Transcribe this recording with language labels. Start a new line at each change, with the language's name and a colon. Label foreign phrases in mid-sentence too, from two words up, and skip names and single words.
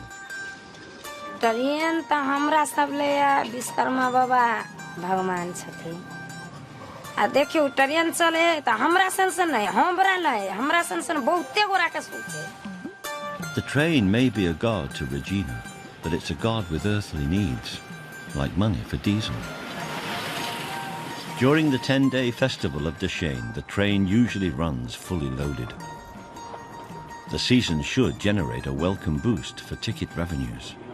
Maithili: ट्रेन तो हमरा सब ले विश्वकर्मा बाबा भगवान छथिन। आ देखियो ट्रेन चले तो हमरा सन नहीं, हमरा नहीं, हमरा सन बहुते गोरा के सोचे।
English: The train may be a god to Regina, but it's a god with earthly needs, like money for diesel. During the 10-day festival of Dashain, the train usually runs fully loaded. The season should generate a welcome boost for ticket revenues.